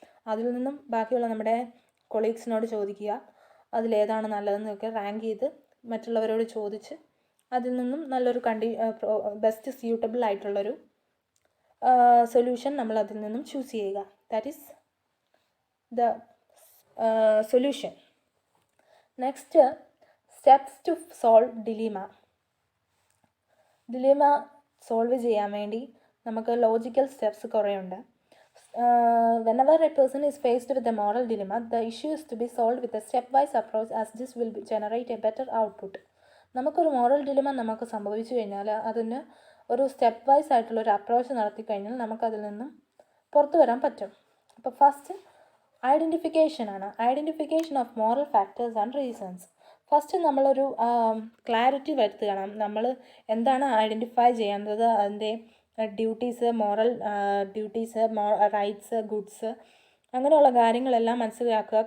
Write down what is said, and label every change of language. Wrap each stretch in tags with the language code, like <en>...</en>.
<ml>അതിൽ നിന്നും ബാക്കിയുള്ള നമ്മുടെ കൊളീഗ്സിനോട് ചോദിക്കുക, അതിലേതാണ് നല്ലതെന്നൊക്കെ റാങ്ക് ചെയ്ത് മറ്റുള്ളവരോട് ചോദിച്ച് അതിൽ നിന്നും നല്ലൊരു ബെസ്റ്റ് സ്യൂട്ടബിൾ ആയിട്ടുള്ളൊരു സൊല്യൂഷൻ നമ്മൾ അതിൽ നിന്നും ചൂസ് ചെയ്യുക.</ml> <en>That is the solution. Next, steps to solve dilemma.</en> <ml>ഡിലിമ solve ചെയ്യാൻ വേണ്ടി നമുക്ക് ലോജിക്കൽ സ്റ്റെപ്സ് കുറേ ഉണ്ട്.</ml> <en>Whenever a person is faced with a moral dilemma, the issue is to be solved with a step-wise approach, as this will generate a better output.</en> <ml>നമുക്കൊരു moral ഡിലിമ നമുക്ക് സംഭവിച്ചു കഴിഞ്ഞാൽ അതിന് ഒരു സ്റ്റെപ്പ് വൈസ് ആയിട്ടുള്ളൊരു approach നടത്തി കഴിഞ്ഞാൽ നമുക്കതിൽ നിന്നും പുറത്തു വരാൻ പറ്റും. അപ്പോൾ first ഐഡൻറ്റിഫിക്കേഷനാണ്.</ml> <en>Identification of moral factors and reasons.</en> <ml>First നമ്മളൊരു ക്ലാരിറ്റി വരുത്തുകയാണ്. നമ്മൾ എന്താണ് ഐഡൻറ്റിഫൈ ചെയ്യേണ്ടത്, അതിൻ്റെ duties, moral duties, rights, goods, അങ്ങനെയുള്ള കാര്യങ്ങളെല്ലാം മനസ്സിലാക്കുക.</ml>